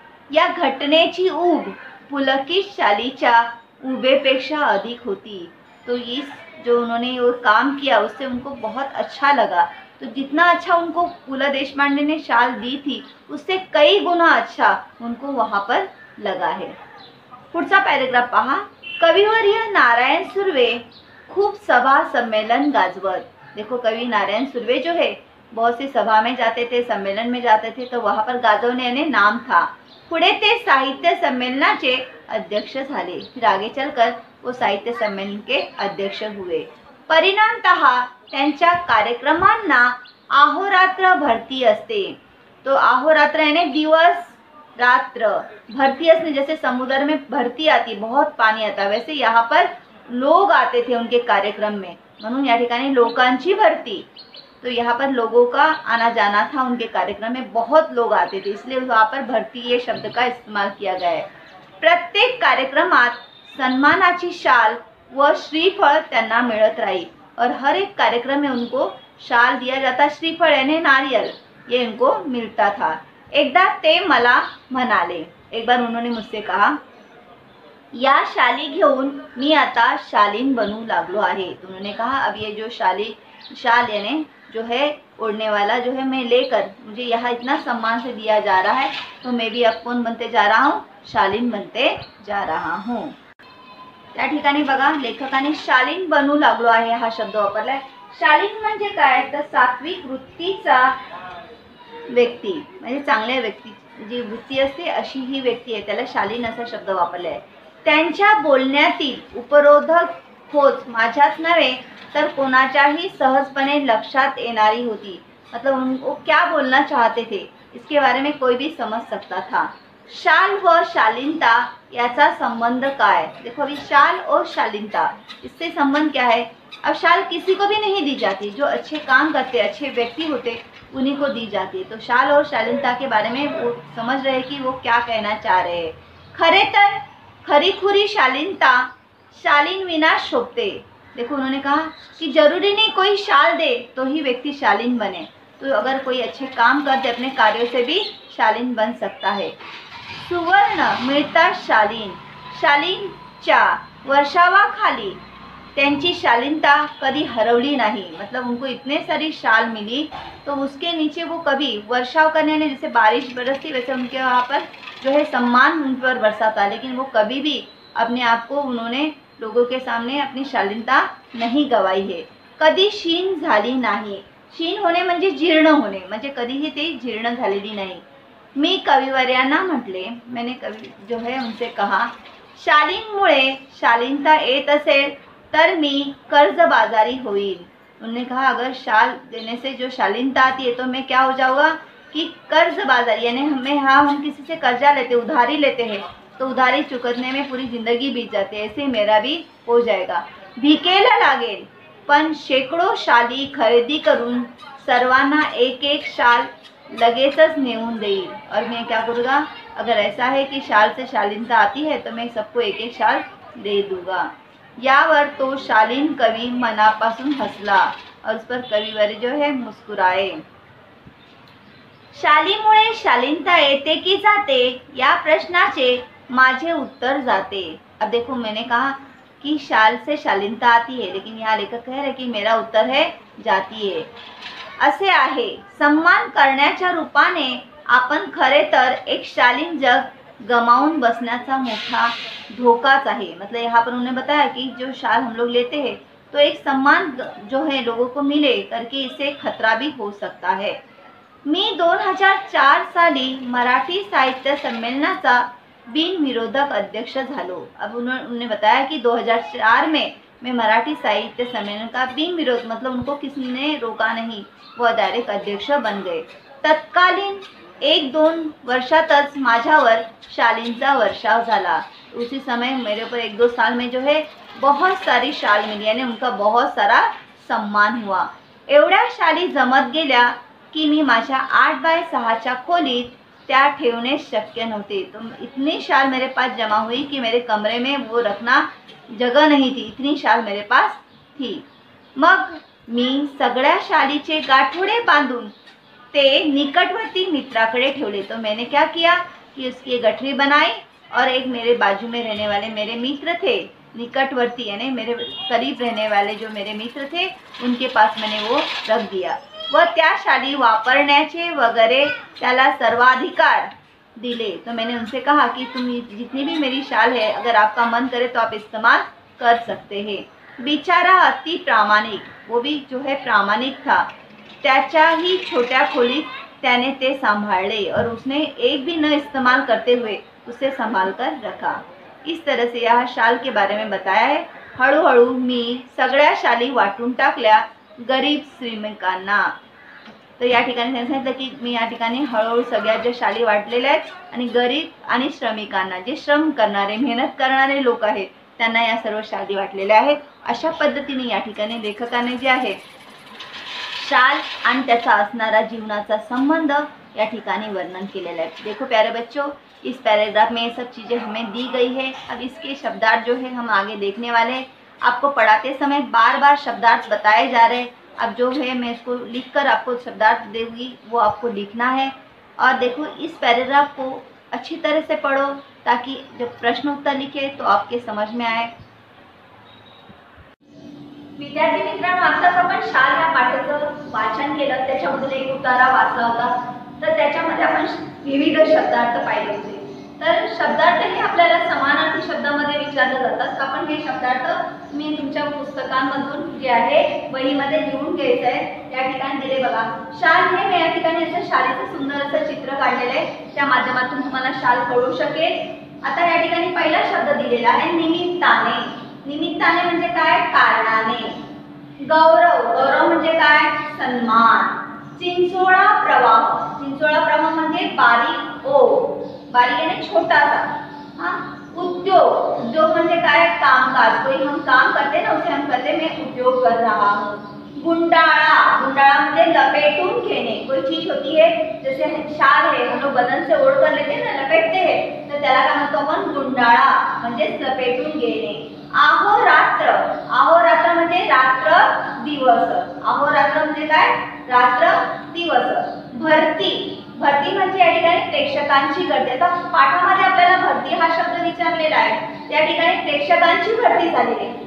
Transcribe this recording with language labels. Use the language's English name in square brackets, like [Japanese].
[Marathi] या घटनेची ऊब पुलकित शालीच्या उबेपेक्षा अधिक होती। [Hindi] तो इस जो उन्होंने वो काम किया उससे उनको बहुत अच्छा लगा। तो जितना अच्छा उनको पुल देशपांडे ने शाल दी थी उससे कई गुना अच्छा उनको वहाँ पर लगा है। [Marathi] पुढचा पॅरेग्राफ पहा। कविवर्य नारायण सुर्वे खूब सभा सम्मेलन गाजवत। [Hindi] देखो कवि नारायण सुर्वे जो है बहुत सी सभा में जाते थे, सम्मेलन में जाते थे, तो वहाँ पर गाजवणे यानी नाम था। [Marathi] पुढे ते साहित्य सम्मेलनाचे अध्यक्ष झाले, [Hindi] फिर आगे चलकर वो साहित्य सम्मेलन के अध्यक्ष हुए। [Marathi] परिणामतः त्यांच्या कार्यक्रमांना अहोरात्र भरती असते। [Hindi] तो अहोरात्र यानी दिवस रात्र, भरती असने जैसे समुद्र में भरती आती, बहुत पानी आता, वैसे यहाँ पर लोग आते थे उनके कार्यक्रम में, [Marathi] म्हणून या ठिकाणी लोकांची भरती। [Hindi] तो यहाँ पर लोगों का आना जाना था, उनके कार्यक्रम में बहुत लोग आते थे, इसलिए वहाँ पर भरती ये शब्द का इस्तेमाल किया गया है। [Marathi] प्रत्येक कार्यक्रमात सन्मानाची शाल व श्रीफळ त्यांना मिळत राही, [Hindi] और हर एक कार्यक्रम में उनको शाल दिया जाता, श्रीफळ यानी नारियल, ये उनको मिलता था। [Marathi] एकदा ते मला म्हणाले, [Hindi] एक बार उन्होंने मुझसे कहा, [Marathi] या शाली घेऊन मी आता शालीन बनू लागलो आहे। [Hindi] तो उन्होंने कहा अब ये जो शाल यानी जो है ओढ़ने वाला जो है मैं लेकर, मुझे यहाँ इतना सम्मान से दिया जा रहा है, तो मैं भी अब कौन बनते जा रहा हूँ, शालीन बनते जा रहा हूँ। [Marathi] त्या ठिकाणी बघा लेखकाने शालीन बनू लागलो आहे हा शब्द वापरलाय। शालीन म्हणजे काय, तर सात्विक वृत्तीचा व्यक्ती, म्हणजे चांगल्या व्यक्ती जी वृत्ती असते अशी ही व्यक्ती आहे, त्याला शालीन असा शब्द वापरला आहे। त्यांच्या बोलण्यातील उपरोधक खोच माझ्याच नव्हे तर कोणाच्याही सहजपणे लक्षात येणारी होती। [Hindi] मतलब उनको क्या बोलना चाहते थे इसके बारे में कोई भी समझ सकता था। [Marathi] शाल व शालीनता याचा संबंध काय, [Hindi] देखो अभी शाल और शालीनता इससे संबंध क्या है। अब शाल किसी को भी नहीं दी जाती, जो अच्छे काम करते अच्छे व्यक्ति होते उन्हीं को दी जाती है। तो शाल और शालीनता के बारे में वो समझ रहे कि वो क्या कहना चाह रहे हैं। [Marathi] खरे तर खरीखुरी शालीनता शालीन विना शोभते। [Hindi] देखो उन्होंने कहा कि जरूरी नहीं कोई शाल दे तो ही व्यक्ति शालीन बने, तो अगर कोई अच्छे काम कर दे अपने कार्यों से भी शालीन बन सकता है। [Marathi] सुवर्ण मिळता शालीन, शालीनच्या वर्षावाखाली त्यांची शालीनता कभी हरवली नहीं। [Hindi] मतलब उनको इतने सारी शाल मिली तो उसके नीचे वो कभी वर्षाव करने ने, जैसे बारिश बरसती वैसे उनके वहाँ पर जो है सम्मान उन पर बरसा था, लेकिन वो कभी भी अपने आप को उन्होंने लोगों के सामने अपनी शालीनता नहीं गवाई है। [Marathi] कधी क्षीण झाली नाही, क्षीण होणे म्हणजे जीर्ण होणे, म्हणजे कधीही ते जीर्ण झालेली नाही। मी कविवर्यांना म्हटले, [Hindi] मैंने कवि जो है उनसे कहा, [Marathi] शालीनमुळे शालीनता येत असेल तर मी कर्जबाजारी होईल। [Hindi] उन्होंने कहा अगर शाल देने से जो शालीनता आती है तो मैं क्या हो जाऊँगा कि कर्जबाजारी, यानी हम किसी से कर्जा लेते उधारी लेते हैं तो उधारी चुकतने में पूरी जिंदगी बीत जाती है, ऐसे मेरा भी हो जाएगा। [Marathi] भिकेला लागेल पण शेकडो शाली खरेदी करून सर्वांना एक एक शाल लगेचच नेऊन देईल। [Hindi] और मैं क्या करूँगा, अगर ऐसा है कि शाल से शालीनता आती है तो मैं सबको एक एक शाल दे दूंगा। [Marathi] यावर तो शालीन कवी मनापासून हसला [Hindi] और उस पर कविवर जो है मुस्कुराए। [Marathi] शालीमुळे शालीनता येते की जाते या प्रश्नाचे माझे उत्तर जाते। [Hindi] अब देखो, मैंने कहा कि शाल से शालीनता आती है, लेकिन यहाँ लेखक कह रहे कि मेरा उत्तर है जाती है। [Marathi] असे आहे, सम्मान करण्याच्या रूपाने आपण खरे तर एक शालीन जग गमावून बसण्याचा मोठा धोकाच आहे। [Hindi] मतलब यहाँ पर उन्होंने बताया कि जो शाल हम लोग लेते हैं तो एक सम्मान जो है लोगों को मिले करके इससे खतरा भी हो सकता है। [Marathi] मी 2004 साली मराठी साहित्य संमेलनाचा बिनविरोधक अध्यक्ष झालो। [Hindi] अब उन्होंने बताया कि 2004 में मैं मराठी साहित्य सम्मेलन का बिनविरोध, मतलब उनको किसी ने रोका नहीं, वह डायरेक्ट अध्यक्ष बन गए। [Marathi] तत्कालीन 1-2 वर्षातच माझ्यावर शालींचा वर्षाव झाला। [Hindi] उसी समय मेरे ऊपर 1-2 साल में जो है बहुत सारी शाल मिली, यानी उनका बहुत सारा सम्मान हुआ। [Marathi] एवढ्या शाली जमत गेल्या की मी माझ्या 8x6च्या खोलीत त्या ठेवणे शक्य नव्हते। [Hindi] तो इतनी शाल मेरे पास जमा हुई कि मेरे कमरे में वो रखना जगह नहीं थी, इतनी शाल मेरे पास थी। [Marathi] मग मी सगळ्या शालीचे गाठोडे बांधून ते निकटवर्ती मित्राकडे ठेवले। [Hindi] तो मैंने क्या किया कि उसकी एक गठरी बनाई और एक मेरे बाजू में रहने वाले मेरे मित्र थे, निकटवर्ती यानी मेरे करीब रहने वाले जो मेरे मित्र थे उनके पास मैंने वो रख दिया [Marathi] व त्या शाली वापरण्याचे वगैरे त्याला सर्वाधिकार दिले। [Hindi] तो मैंने उनसे कहा कि तुम जितनी भी मेरी शाल है, अगर आपका मन करे तो आप इस्तेमाल कर सकते हैं। [Marathi] बिचारा अति प्रामाणिक, [Hindi] वो भी जो है प्रामाणिक था, [Marathi] त्याच्याही छोट्या खोलीत त्याने ते सांभाळे [Hindi] और उसने एक भी न इस्तेमाल करते हुए उसे संभाल कर रखा। इस तरह से यह शाल के बारे में बताया है। [Marathi] हळूहळू मी सगळ्या शाली वाटून टाकल्या गरीब श्रीमंतांना। तर या ठिकाणी त्यांनी सांगितलं की मी या ठिकाणी हळूहळू सगळ्या ज्या शाली वाटलेल्या आहेत आणि गरीब आणि श्रमिकांना, जे श्रम करणारे मेहनत करणारे लोक आहेत त्यांना या सर्व शाली वाटलेल्या आहेत। अशा पद्धतीने या ठिकाणी लेखकाने जे आहे शाल आणि त्याचा असणारा जीवनाचा संबंध या ठिकाणी वर्णन केलेला है। [Hindi] देखो प्यारे बच्चों, इस पैराग्राफ में ये सब चीज़ें हमें दी गई है। अब इसके शब्दार्थ जो है हम आगे देखने वाले हैं। आपको पढ़ाते समय बार बार शब्दार्थ बताए जा रहे हैं। अब जो है मैं इसको लिखकर आपको शब्दार्थ दूंगी, वो आपको लिखना है। और देखो इस पैराग्राफ को अच्छी तरह से पढ़ो ताकि जब प्रश्न उत्तर लिखे तो आपके समझ में आए। [Marathi] विद्यार्थी मित्रांनो, आत्ताच आपण शाल या पाठाचं वाचन केलं, त्याच्यामधून एक उतारा वाचला होता। तर त्याच्यामध्ये आपण विविध शब्दार्थ पाहिले होते। तर शब्दार्थ हे आपल्याला समानार्थी शब्दामध्ये विचारले जातात। आपण हे शब्दार्थ मी तुमच्या पुस्तकांमधून जे आहे वहीमध्ये लिहून घ्यायचं आहे। या ठिकाणी दिले बघा, शाल हे मी या ठिकाणी असं शालीचं सुंदर असं चित्र काढलेलं आहे, त्या माध्यमातून तुम्हाला शाल कळू शकेल। आता या ठिकाणी पहिला शब्द दिलेला आहे निमित्ताने। निमित्ताने म्हणजे काय? कारणाने। गौरव, गौरव म्हणजे काय? सन्मान। चिंचोळा प्रवाह, चिंचोळा प्रवाह म्हणजे बारीक ओढ, बारीक यानी छोटासा। हाँ, उद्योग, उद्योग म्हणजे काय? [Hindi] कामकाज, कोई हम काम करते ना उसे हम कहते हैं मैं उद्योग कर रहा हूँ। [Marathi] गुंडाळा, गुंडाळा म्हणजे लपेटून घेणे। [Hindi] कोई चीज होती है जैसे शाल है, हम लोग बदन से ओढ़ कर लेते हैं ना, लपेटते हैं, [Marathi] तो त्याला काय म्हणतो आपण? गुंडाळा म्हणजे लपेटून घेणे। अहोरात्र, अहोरात्र म्हणजे रात्र दिवस। अहोरात्र म्हणजे काय? रात्र दिवस। भरती, भरती म्हणजे या ठिकाणी प्रेक्षकांची गर्दी। आता पाठामध्ये आपल्याला भरती हा शब्द विचारलेला आहे, त्या ठिकाणी प्रेक्षकांची भरती झालेली आहे।